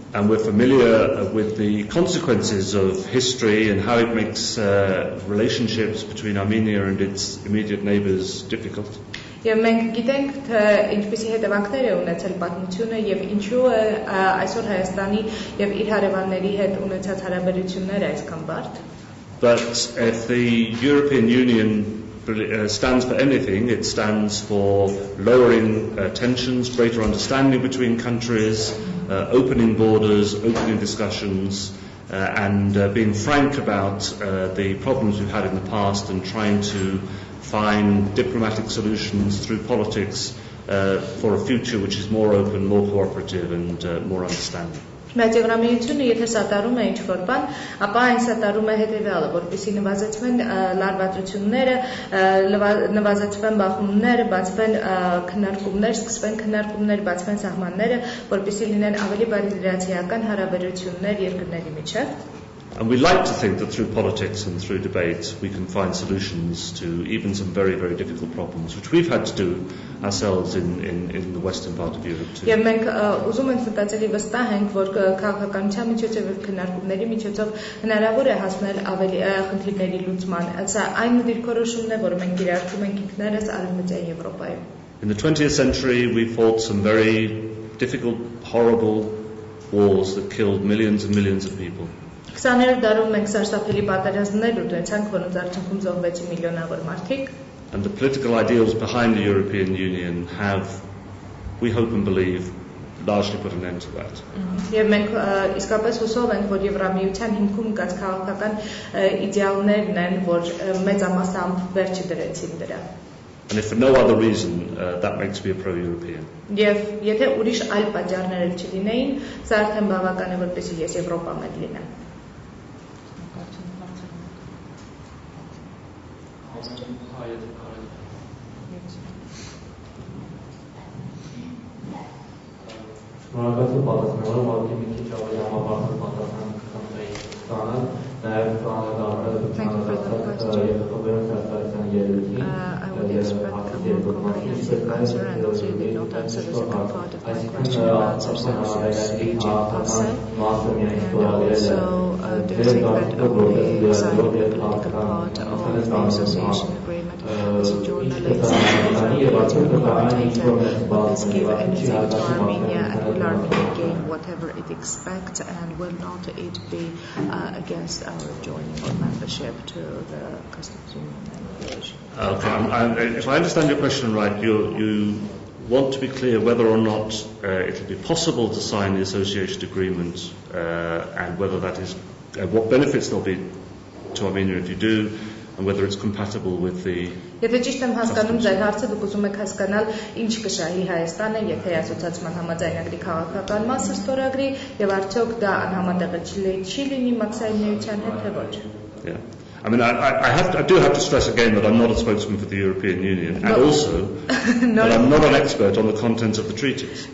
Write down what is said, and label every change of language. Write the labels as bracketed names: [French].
[English] And we're familiar with the consequences of history and how it makes relationships between Armenia and its immediate neighbors difficult. [Armenian] Եվ մենք գիտենք, թե ինչպիսի հետևանքներ է ունեցել պատմությունը եւ ինչու է այսօր Հայաստանի եւ իր հարևանների հետ ունեցած հարաբերությունները այսքան բարդ. [English] But if the European Union stands for anything, it stands for lowering tensions, greater understanding between countries, opening borders, opening discussions, and being frank about the problems we've had in the past and trying to find diplomatic solutions through politics for a future which is more open, more cooperative and more understanding. [Armenian] Բայց Եվրամիությունը եթե սատարում է ինչ-որ բան, ապա այն սատարում է հետևյալը, որպեսզի նվազեցվեն լարվածությունները, նվազեցվեն բախումները, բացվեն քննարկումներ, սկսվեն քննարկումներ, բացվեն սահմանները, որպեսզի լինեն ավելի բարի լրացիական հարաբերություններ երկրների միջև։ [English] And we like to think that through politics and through debates we can find solutions to even some very, very difficult problems, which we've had to do ourselves in the western part of Europe too. [Armenian] Եվ մենք ուզում ենք մտածելի վստահ ենք, որ քաղաքականության միջոցով եւ քննարկումների միջոցով հնարավոր է հասնել ավելի խնդիրների լուծման։ Սա այն դիրքորոշումն է, որը մենք կիրառում ենք ինքներս Արևմտյան Եվրոպայում։ [English] In the 20th century we fought some very difficult, horrible wars that killed millions and millions of people. [Armenian] 20-րդ դարում մենք սարսափելի պատերազմներ ունեցանք, որոնց արդյունքում զոհվեցին միլիոնավոր մարդիկ։ [English] And the political ideals behind the European Union have, we hope and believe, largely put an end to that. [Armenian] Եվ մենք իսկապես հուսով ենք, որ Եվրամիության հիմքում կած քաղաքական իդեալներն են, որ մեծամասամբ վերջ դրեցին դրա։ [English] And if for no other reason, that makes me a pro-European. [Armenian] Եվ եթե ուրիշ այլ պատճառներ չլինեին, սա արդեն բավական է, որպեսզի ես Եվրոպամետ լինեմ։ Շնորհակալություն պատասխանելով, ուղղակի մի քիչ ավելի համապարփակ պատասխան կխնդրեի ստանալ, նաև ծանոթացած եւ խորհրդային ստացության ելույթին [English] I would expect a more comprehensive answer and also you did not answer the second part of my question about substantial speech in person. And also, do you think that only signing the political part of the association agreement as a journalist will this give anything to Armenia and will Armenia gain whatever it expects and will not it be against our joining or membership to the customs union and relation? Okay, if I understand your question right, you want to be clear whether or not it will be possible to sign the association agreement and whether that is, what benefits there will be to Armenia if you do, and whether it's compatible with the... [Armenian] Եթե ճիշտ եմ հասկանում ձեր հարցը, դուք ուզում եք հասկանալ ինչ կշահի Հայաստանը, եթե ասոցիացման համաձայնագրի քաղաքական մասը ստորագրի, եւ արդյոք դա անհամատեղել չի լինի մաքսային միության հետ, թե ոչ։ [English] Yeah. I mean, I do have to stress again that I'm not a spokesman for the European Union, and also that I'm not an expert on the content of the treaties.